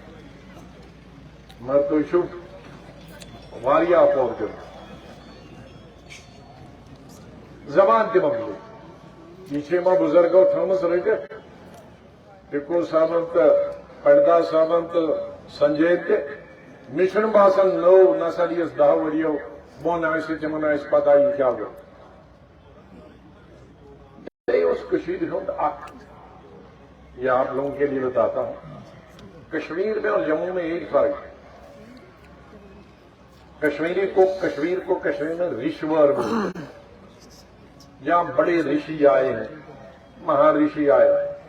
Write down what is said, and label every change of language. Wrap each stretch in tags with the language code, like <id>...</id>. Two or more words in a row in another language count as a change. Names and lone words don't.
<ks>مگر تُہۍ چھِو واریاہ اپور کٔرمٕژ زبان تہِ مۄکلے یہِ چھِ یِمو بُزرگو تھٲومٕژ رٔٹِتھ ٹِپوٗ صٲبن تہٕ پڑدا صٲبن تہٕ سنجے تہِ مےٚ چھُنہٕ باسان نٔو نسل یُس 10 ؤرِیو بۄن آسہِ تِمن آسہِ پتہ یہِ کیٛاہ گوٚو</ks> <ur>کشمیر ہند یہ آپ لوگوں کے لیے بتاتا ہوں کشمیر میں اور جموں میں ایک فرق ہے کشمیر کو کشمیر میں رشور بولتے ہیں جہاں بڑے رشی آئے ہیں مہارشی آئے ہیں</ur>